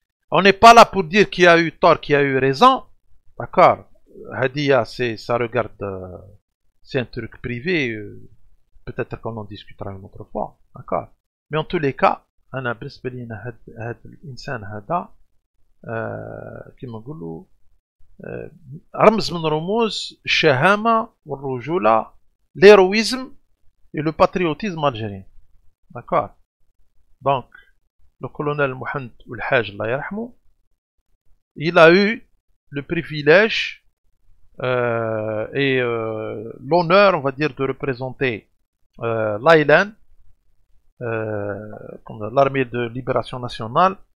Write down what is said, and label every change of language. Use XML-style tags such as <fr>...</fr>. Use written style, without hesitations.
<fr>On n'est pas là pour dire qui a eu tort, qui a eu raison, d'accord. Hadia, ça regarde, c'est un truc privé, peut-être qu'on en discutera une autre fois, d'accord. Mais en tous les cas,</fr> <ar>أنا بالنسبة لي هذا الإنسان هذا كما نقولوا رمز من رموز الشهامة والرجولة،</ar> <fr>l'héroïsme et le patriotisme algérien, d'accord. Donc le colonel Mohamed Ould Haj</fr> <ar>Allah yarhamou,</ar> <fr>il a eu le privilège et l'honneur, on va dire, de représenter l'Aïlan, l'armée de libération nationale.</fr>